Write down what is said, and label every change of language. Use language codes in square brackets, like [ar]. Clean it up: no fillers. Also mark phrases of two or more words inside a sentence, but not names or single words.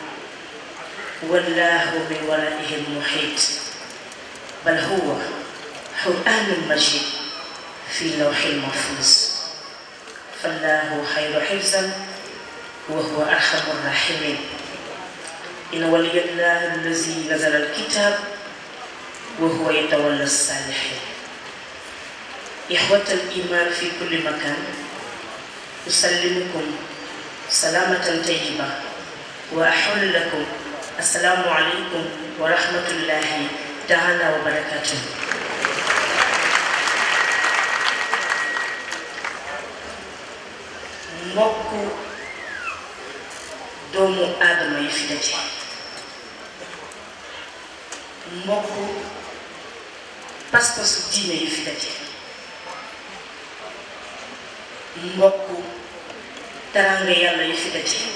[ar] والله من ورائه المحيط بل هو قرآن مجيد في لوح المحفوظ فالله خير حفظا وهو أرحم الراحمين إن ولي الله الذي نزل الكتاب وهو يتولى الصالحين إخوة الإيمان في كل مكان أسلمكم سلامة طيبة وأحل لكم السلام عليكم ورحمة الله تعالى وبركاته. [wo] mbokku doomu aadama yi fi daje mbokku pas-pasu diine yi fi daje mbokku teraanga yàlla yi fi daje